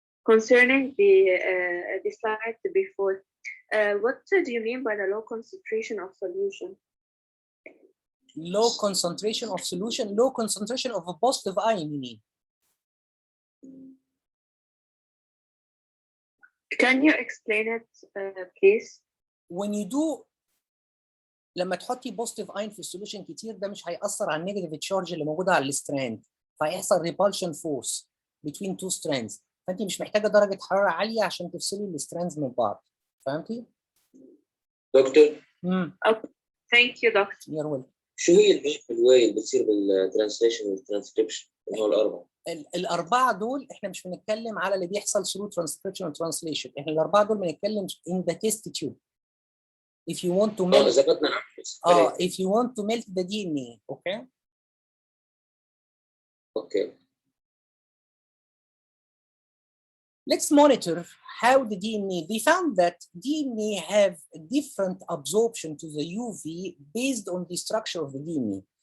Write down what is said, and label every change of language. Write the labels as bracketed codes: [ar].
[en] Concerning the slide before, what do you mean by the low concentration of solution? Low concentration of solution, low concentration of a positive ion you need. Can you explain it, please? When you do, [ar] لما تحطي positive ion في السوليوشن كتير، ده مش هيأثر على النيجاتيف تشارج اللي موجودة على الستراند، فهيحصل [en] repulsion force between two strands. [ar] فأنت مش محتاجة درجة حرارة عالية عشان تفصلي الستراندز من بعض. فهمتي؟ دكتور [en] Okay. Thank you, Doctor. You're welcome. [ar] شو هي الواي اللي بتصير بالترانسليشن والترانسكريبشن اللي هو الاربعه؟ الاربعه دول احنا مش بنتكلم على اللي بيحصل [en] through transcription and translation، [ar] احنا الاربعه دول بنتكلم [en] in the test tube. If you want to melt if you want to melt the DNA, okay? Okay. Let's monitor how the DNA, they found that DNA have a different absorption to the UV based on the structure of the DNA.